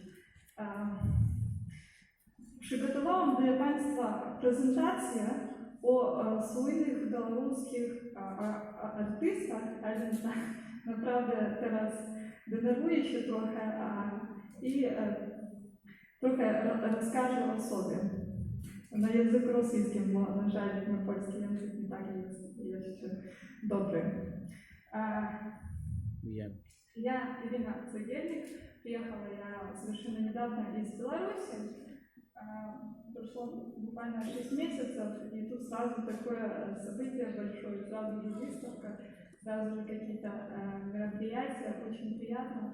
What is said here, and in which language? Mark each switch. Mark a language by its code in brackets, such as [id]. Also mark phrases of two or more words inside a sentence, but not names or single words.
[pl] Przygotowałam dla Państwa prezentację o słynnych białoruskich artystach, ale naprawdę teraz denerwuję się trochę i trochę rozkażę o sobie na języku rosyjskim, bo na żal mój polski język nie tak jest jeszcze dobry. [ru] Я Ирина Цагельник, приехала я совершенно недавно из Беларуси. Прошло буквально 6 месяцев, и тут сразу такое событие большое, сразу же выставка, сразу же какие-то мероприятия, очень приятно.